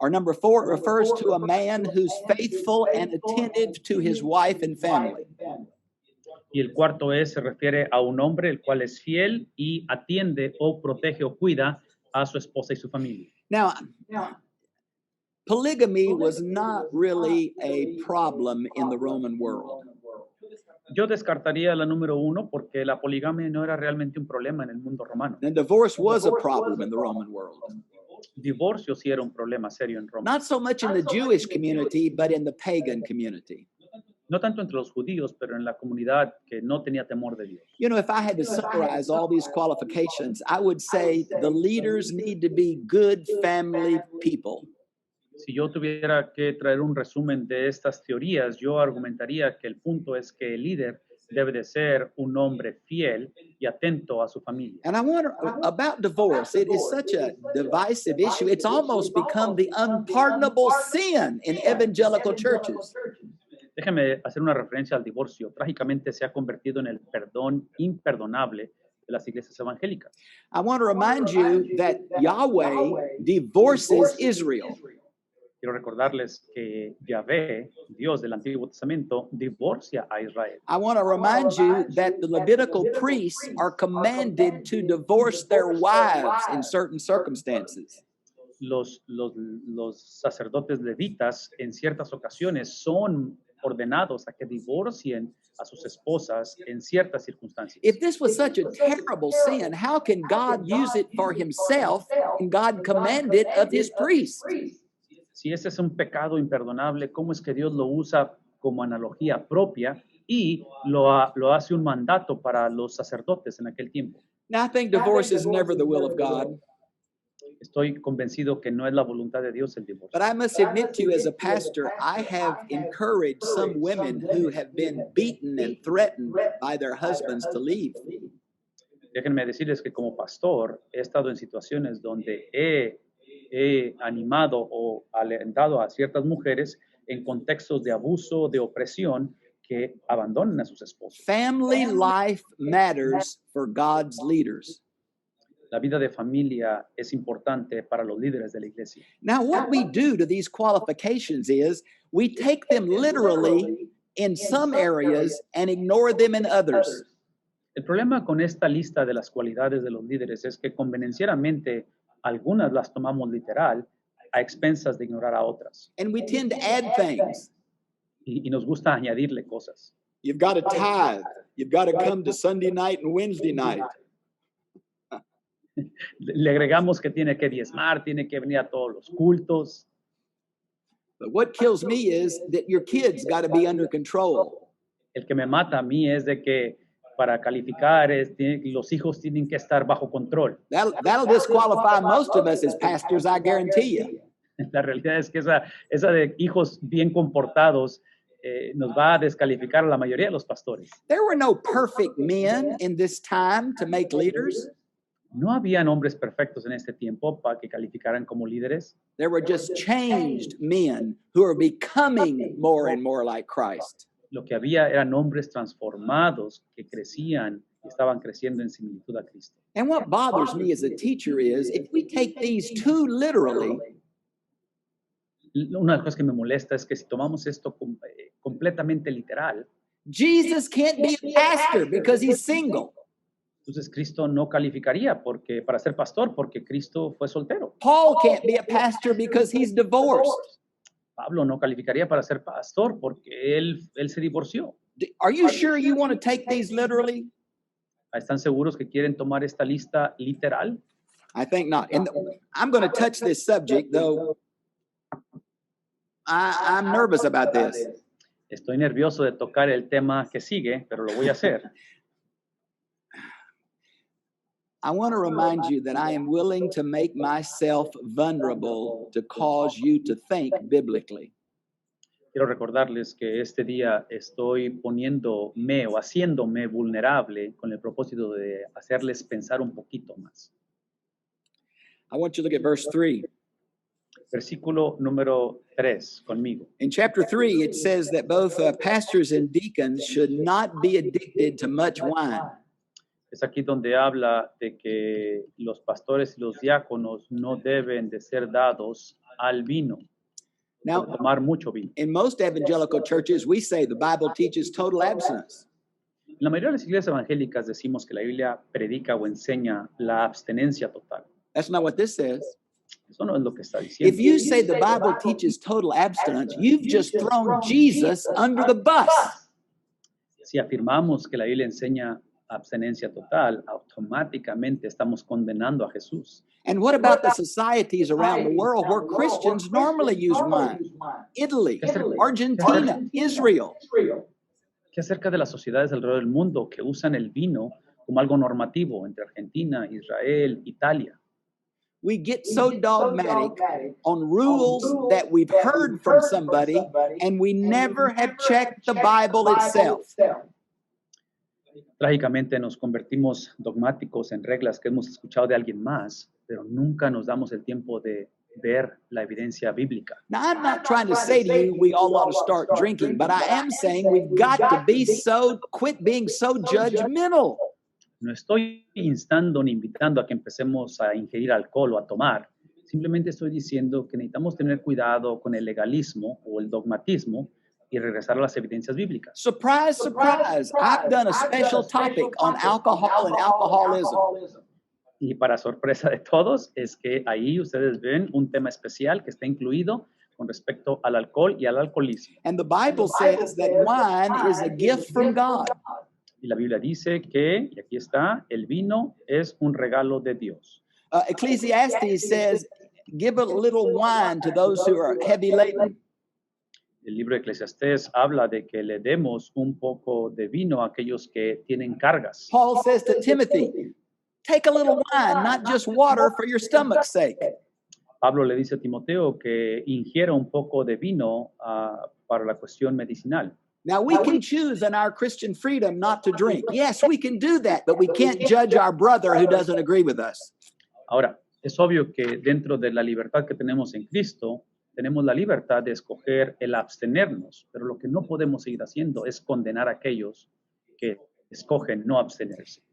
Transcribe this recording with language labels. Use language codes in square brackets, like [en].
[en] Or number 4, it refers to a man who's faithful and attentive to his wife and family. [es] Y el cuarto se refiere a un hombre el cual es fiel y atiende o protege o cuida a su esposa y su familia. [en] Now, polygamy was not really a problem in the Roman world. [es] Yo descartaría la número 1 porque la poligamia no era realmente un problema en el mundo romano. [en] And divorce was a problem in the Roman world. [es] Divorcio sí era un problema serio en Roma. [en] Not so much in the Jewish community, but in the pagan community. [es] No tanto entre los judíos, pero en la comunidad que no tenía temor de Dios. [en] You know, if I had to summarize all these qualifications, I would say the leaders need to be good family people. [es] Si yo tuviera que traer un resumen de estas teorías, yo argumentaría que el punto es que el líder debe de ser un hombre fiel y atento a su familia. [en] And I wonder about divorce. It is such a divisive issue. It's almost become the unpardonable sin in evangelical churches. [es] Déjeme hacer una referencia al divorcio. Trágicamente se ha convertido en el perdón imperdonable de las iglesias evangélicas. [en] I want to remind you that Yahweh divorces Israel. [es] Quiero recordarles que Yahvé, Dios del Antiguo Testamento, divorcia a Israel. [en] I want to remind you that the Levitical priests are commanded to divorce their wives in certain circumstances. [es] Los sacerdotes levitas en ciertas ocasiones son ordenados a que divorcien a sus esposas en ciertas circunstancias. [en] If this was such a terrible sin, how can God use it for himself and God commanded of his priests? [es] Si ese es un pecado imperdonable, ¿cómo es que Dios lo usa como analogía propia y lo hace un mandato para los sacerdotes en aquel tiempo? [en] Now, I think divorce is never the will of God. [es] Estoy convencido que no es la voluntad de Dios el divorcio. [en] But I must admit to you, as a pastor, I have encouraged some women who have been beaten and threatened by their husbands to leave. [es] Déjenme decirles que como pastor he estado en situaciones donde he animado o alentado a ciertas mujeres en contextos de abuso, de opresión, que abandonen a sus esposos. [en] Family life matters for God's leaders. [es] La vida de familia es importante para los líderes de la iglesia. [en] Now, what we do to these qualifications is we take them literally in some areas and ignore them in others. [es] El problema con esta lista de las cualidades de los líderes es que convenencieramente algunas las tomamos literal a expensas de ignorar a otras. [en] And we tend to add things. [es] Y nos gusta añadirle cosas. [en] You've got to tithe. You've got to come to Sunday night and Wednesday night. [es] Le agregamos que tiene que diezmar, tiene que venir a todos los cultos. [en] But what kills me is that your kids got to be under control. [es] El que me mata a mí es de que para calificar los hijos tienen que estar bajo control. [en] That'll disqualify most of us as pastors, I guarantee you. [es] La realidad es que esa de hijos bien comportados nos va a descalificar a la mayoría de los pastores. [en] There were no perfect men in this time to make leaders. [es] No habían hombres perfectos en este tiempo para que calificaran como líderes. [en] There were just changed men who are becoming more and more like Christ. [es] Lo que había eran hombres transformados que crecían y estaban creciendo en similitud a Cristo. [en] And what bothers me as a teacher is if we take these too literally, [es] Una de las cosas que me molesta es que si tomamos esto completamente literal, [en] Jesus can't be a pastor because he's single. [es] entonces Cristo no calificaría para ser pastor porque Cristo fue soltero. [en] Paul can't be a pastor because he's divorced. [es] Pablo no calificaría para ser pastor porque él se divorció. [en] Are you sure you want to take these literally? [es] ¿Están seguros que quieren tomar esta lista literal? [en] I think not. And I'm going to touch this subject, though I'm nervous about this. [es] Estoy nervioso de tocar el tema que sigue, pero lo voy a hacer. [en] I want to remind you that I am willing to make myself vulnerable to cause you to think biblically. [es] Quiero recordarles que este día estoy poniéndome o haciéndome vulnerable con el propósito de hacerles pensar un poquito más. [en] I want you to look at verse 3. [es] Versículo número 3 conmigo. [en] In chapter 3, it says that both pastors and deacons should not be addicted to much wine. [es] Es aquí donde habla de que los pastores y los diáconos no deben de ser dados al vino, [en] Now, [es] por tomar mucho vino. [en] in most evangelical churches, we say the Bible teaches total abstinence. [es] En la mayoría de las iglesias evangélicas decimos que la Biblia predica o enseña la abstenencia total. [en] That's not what this says. [es] Eso no es lo que está [en] If [es] diciendo. [en] you say the Bible teaches total abstinence, you've just thrown Jesus under the bus. [es] Si afirmamos que la Biblia enseña abstenencia total, automáticamente estamos condenando a Jesús. [en] And what about the societies around the world where Christians normally use wine? Italy, Argentina, Israel. [es] ¿Qué acerca de las sociedades alrededor del mundo que usan el vino como algo normativo entre Argentina, Israel, Italia? [en] We get so dogmatic on rules that we've heard from somebody and we never have checked the Bible itself. [es] Trágicamente nos convertimos dogmáticos en reglas que hemos escuchado de alguien más, pero nunca nos damos el tiempo de ver la evidencia bíblica. [en] Now, I'm not trying to say to you we all ought to start drinking, but I am saying we've got to quit being so judgmental. [es] No estoy instando ni invitando a que empecemos a ingerir alcohol o a tomar. Simplemente estoy diciendo que necesitamos tener cuidado con el legalismo o el dogmatismo y regresar a las evidencias bíblicas. [en] Surprise, surprise. I've done a special topic on alcohol and alcoholism. [es] Y para sorpresa de todos, es que ahí ustedes ven un tema especial que está incluido con respecto al alcohol y al alcoholismo. [en] And the Bible says that wine is a gift from God. [es] Y la Biblia dice que, y aquí está, el vino es un regalo de Dios. [en] Ecclesiastes says, give a little wine to those who are heavy laden. [es] El libro de Eclesiastés habla de que le demos un poco de vino a aquellos que tienen cargas. [en] Paul says to Timothy, take a little wine, not just water, for your stomach's sake. [es] Pablo le dice a Timoteo que ingiera un poco de vino para la cuestión medicinal. [en] Now, we can choose in our Christian freedom not to drink. Yes, we can do that, but we can't judge our brother who doesn't agree with us. [es] Ahora, es obvio que dentro de la libertad que tenemos en Cristo, tenemos la libertad de escoger el abstenernos, pero lo que no podemos seguir haciendo es condenar a aquellos que escogen no abstenerse.